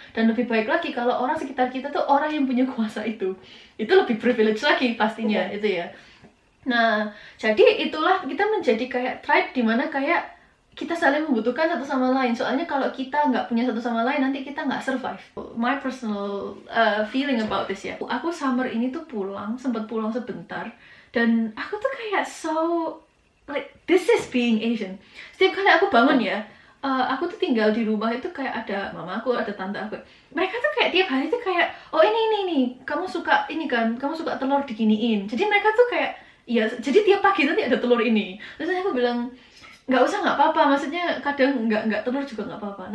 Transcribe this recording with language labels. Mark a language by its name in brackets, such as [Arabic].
[Indonesian] Dan lebih baik lagi kalau orang sekitar kita tuh orang yang punya kuasa itu lebih privilege lagi pastinya itu ya. Nah, jadi itulah kita menjadi kayak tribe dimana kayak kita saling membutuhkan satu sama lain. Soalnya kalau kita nggak punya satu sama lain, nanti kita nggak survive. [English] My personal feeling about this [Indonesian] ya. Aku summer ini tuh sempat pulang sebentar. Dan aku tuh kayak [English] like, this is being Asian. [Indonesian] Setiap kali aku bangun ya, aku tuh tinggal di rumah itu kayak ada mama aku, ada tante aku. Mereka tuh kayak tiap hari tuh kayak, ini, kamu suka ini kan, kamu suka telur diginiin. Jadi mereka tuh kayak, iya, jadi tiap pagi nanti ada telur ini. Terus aku bilang, nggak usah, nggak apa-apa. Maksudnya kadang nggak telur juga nggak apa-apa.